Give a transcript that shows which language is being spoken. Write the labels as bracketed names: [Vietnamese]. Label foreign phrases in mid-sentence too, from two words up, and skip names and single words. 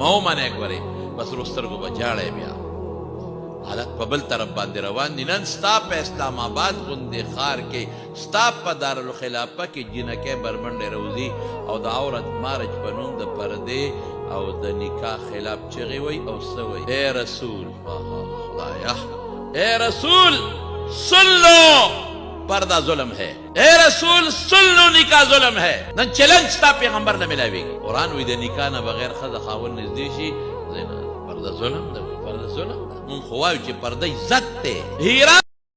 [Pashto] مه ومنې ګورې په سترو سترګو به جاړې بیا حالت په بل طرف باندې روان دي نن ستا په اسلام آباد غوندې ښار کې ستا په دارالخلافه کې جینکۍ بربنډې روځي او د عورت مارج په نوم د پردې او د نکاح خلاف چغې وی او څه وی [Urdu] اے رسول خدایا اے رسول سن لو پردہ ظلم ہے اے رسول سن لو نکاح ظلم ہے [Pashto] نن چیلنج ستا پیغمبر نه ملاویږي قرآن وی د نکاح نه بغیر ښځه خاوند نږدې شي پردہ ظلم ده پردہ ظلم ده مونږ خو وایو چې پرده عزت دی